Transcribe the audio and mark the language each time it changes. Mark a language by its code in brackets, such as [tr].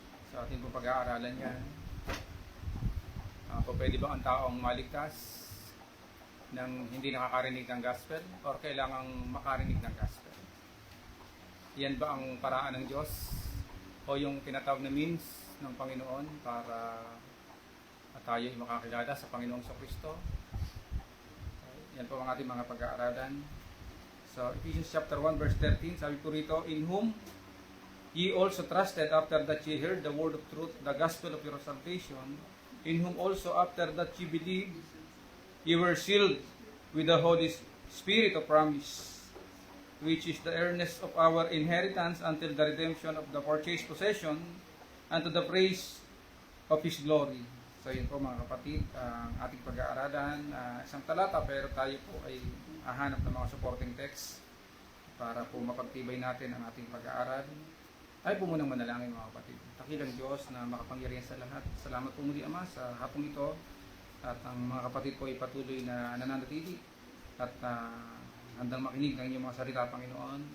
[tl] Sa ating pong pag-aaralan yan, pwede ba ang taong maligtas nang hindi nakakarinig ng Gospel or kailangang makarinig ng Gospel? Yan ba ang paraan ng Diyos o yung tinatawag na means ng Panginoon para tayo ay makakilala sa Panginoong Kristo? Yan po ang ating mga pag-aaralan. [en] So Ephesians chapter 1 verse 13, [tl] sabi po rito, [en] in whom ye also trusted after that ye heard the word of truth, the gospel of your salvation, in whom also after that ye believed, ye were sealed with the Holy Spirit of promise, which is the earnest of our inheritance until the redemption of the purchased possession, unto the praise of His glory. [tl] So yun po mga kapatid, ang ating pag-aaralan, isang talata, pero tayo po ay hahanap ng mga supporting text para po mapagtibay natin ang ating pag-aaral. Ay po munang manalangin mga kapatid. Dakilang Diyos na makapangyarihan sa lahat. Salamat po muli Ama sa hapong ito at ang mga kapatid ko ay patuloy na nananatili at handang makinig ng inyong mga salita, Panginoon.